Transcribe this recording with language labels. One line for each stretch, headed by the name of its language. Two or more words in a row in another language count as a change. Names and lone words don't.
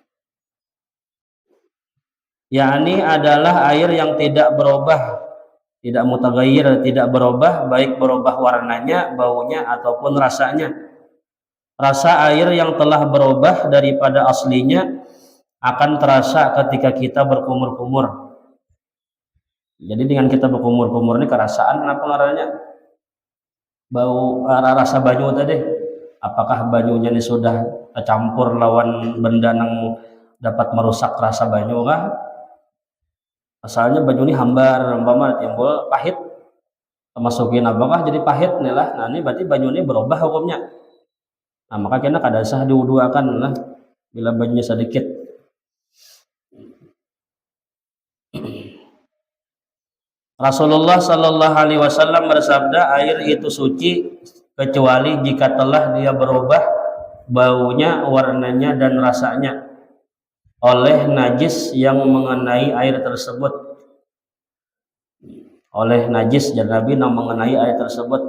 Indonesian: Yakni adalah air yang tidak berubah, tidak mutaghayyir, tidak berubah, baik berubah warnanya, baunya ataupun rasanya. Rasa air yang telah berubah daripada aslinya akan terasa ketika kita berkumur-kumur. Jadi dengan kita berkumur-kumur ini kerasaan apa ngarannya?
Banjar: Bau, rasa banyu tadi.
Indonesian: Apakah banyunya ini sudah tercampur lawan benda yang dapat merusak rasa banyu kah?
Banjar: Asalnya banyu ini hambar, umpama timbul pahit.
Indonesian: Masukin apakah jadi pahit nih lah. Nah, ini berarti banyu ini berubah hukumnya.
Banjar: Nah, maka kena kada sah diwuduakan lah bila banyunya sedikit.
Indonesian: Rasulullah
Arabic: Shallallahu Alaihi Wasallam
Indonesian: bersabda, air itu suci kecuali jika telah dia berubah baunya, warnanya dan rasanya oleh najis yang mengenai air tersebut. Oleh najis dan Nabi yang mengenai air tersebut.